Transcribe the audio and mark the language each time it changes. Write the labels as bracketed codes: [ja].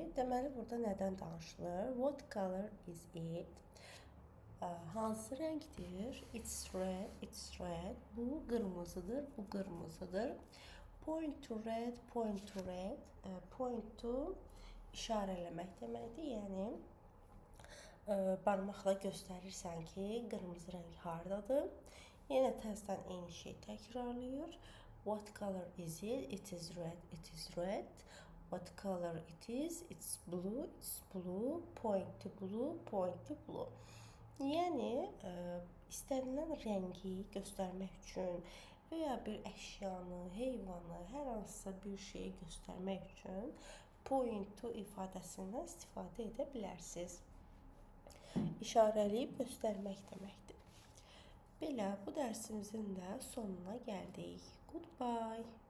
[az] Deməli, burada nədən danışılır? [en] What color is it? [az] Hansı rəngdir? [en] It's red, it's red. [az] Bu qırmızıdır, bu qırmızıdır. [en] Point to red, point to red. [az] Point to işarələmək deməkdir. Yəni, barmaqla göstərirsən ki, qırmızı rəng hardadır. Yenə təzədən eyni şey təkrarlayır. [en] What color is it? It is red, it is red. What color it is? It's blue, it's blue. Point to blue, point to blue. [az] Yəni, istənilən rəngi göstərmək üçün və ya bir əşyanı, heyvanı, hər hansısa bir şeyi göstərmək üçün point to ifadəsindən istifadə edə bilərsiniz. İşarələyib göstərmək deməkdir. Belə, bu dərsimizin də sonuna gəldik. Goodbye.